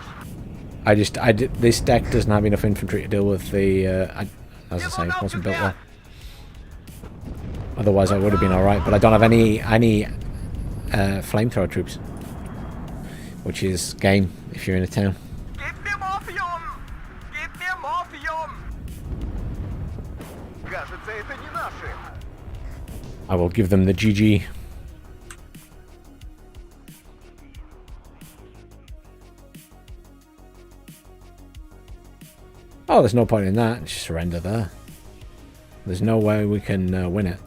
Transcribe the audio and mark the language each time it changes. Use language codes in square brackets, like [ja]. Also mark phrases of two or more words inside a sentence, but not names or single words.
[en] This deck doesn't have enough infantry to deal with the, as I say, it wasn't built well. Otherwise I would have been alright, but I don't have any flamethrower troops. Which is game, if you're in a town. [de] Gib mir Morphium! Gib mir Morphium! [ru] Кажется, это не наши. [en] I will give them the GG. Oh, there's no point in that. Just surrender there. There's no way we can win it.